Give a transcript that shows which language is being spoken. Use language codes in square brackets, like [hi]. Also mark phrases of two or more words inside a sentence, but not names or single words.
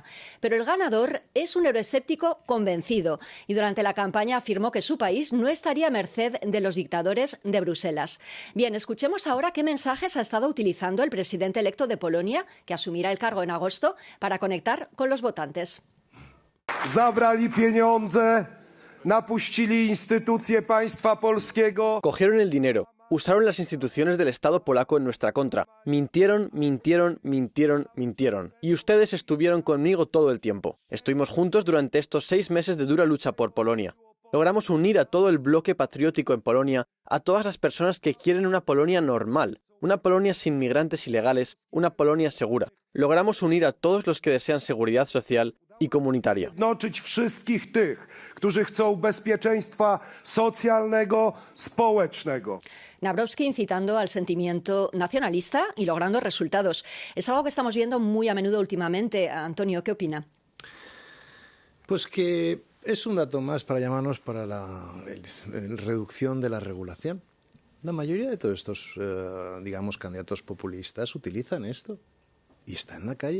[es] Pero el ganador es un euroescéptico convencido y durante la campaña afirmó que su país no estaría a merced de los dictadores de Bruselas. Bien, escuchemos ahora qué mensajes ha estado utilizando el presidente electo de Polonia, que asumirá el cargo en agosto, para conectar con los votantes. [pl] Zabrali pieniądze, napuścili instytucje państwa polskiego. [es] Cogieron el dinero. Usaron las instituciones del Estado polaco en nuestra contra. Mintieron, mintieron, mintieron, mintieron. Y ustedes estuvieron conmigo todo el tiempo. Estuvimos juntos durante estos 6 meses de dura lucha por Polonia. Logramos unir a todo el bloque patriótico en Polonia, a todas las personas que quieren una Polonia normal, una Polonia sin migrantes ilegales, una Polonia segura. Logramos unir a todos los que desean seguridad social y comunitaria. [pl] Jednoczyć wszystkich tych, którzy chcą bezpieczeństwa socjalnego, społecznego. [es] Nawrocki incitando al sentimiento nacionalista y logrando resultados. Es algo que estamos viendo muy a menudo últimamente. Antonio, ¿qué opina? Pues que es un dato más para llamarnos para la reducción de la regulación. La mayoría de todos estos, candidatos populistas utilizan esto y está en la calle.